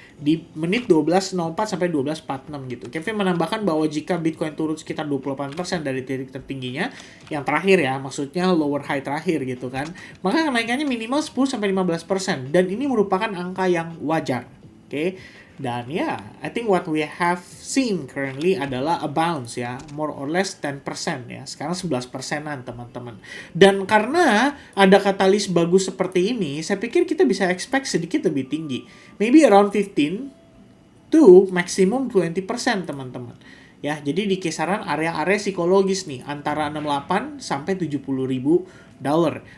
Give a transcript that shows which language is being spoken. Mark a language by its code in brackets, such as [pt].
[id] Di menit 12.04 sampai 12.46 gitu. Kevin menambahkan bahwa jika Bitcoin turun sekitar 28% dari titik tertingginya yang terakhir ya, maksudnya lower high terakhir gitu kan, maka kenaikannya minimal 10 sampai 15% dan ini merupakan angka yang wajar. Oke. Dan ya, [en] I think what we have seen currently adalah a bounce ya, more or less 10% ya. [id] Sekarang 11%-an teman-teman. Dan karena ada katalis bagus seperti ini, saya pikir kita bisa expect sedikit lebih tinggi. [en] Maybe around 15 to maximum 20% [id] teman-teman. Ya, jadi di kisaran area-area psikologis nih, antara 68 sampai 70 ribu dollar.